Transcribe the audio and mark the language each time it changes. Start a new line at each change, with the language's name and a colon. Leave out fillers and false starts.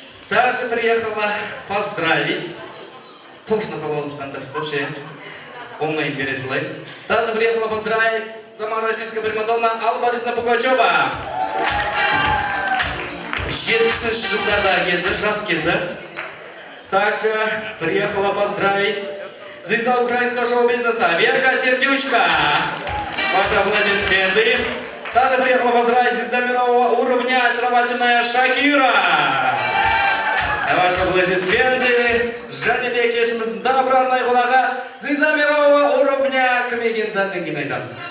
Russian: Также приехала поздравить. Точно халал концерт вообще. Оңай бере желаю. Также приехала поздравить сама российская примадонна Алла Борисовна Пугачева.
Kazakh: 70 жылдардағы кезі, жас кезі.
Russian: Также приехала поздравить звезда украинского шоу-бизнеса Верка Сердючка. Ваши аплодисменты. Также приехала поздравить звезда мирового уровня очаровательная Шакира. Ваши аплодисменты.
Kazakh: Және де кешіміздің добрарной қонағы
Russian: звезда мирового уровня
Kazakh: кім екенін сәлден кейін айтамын.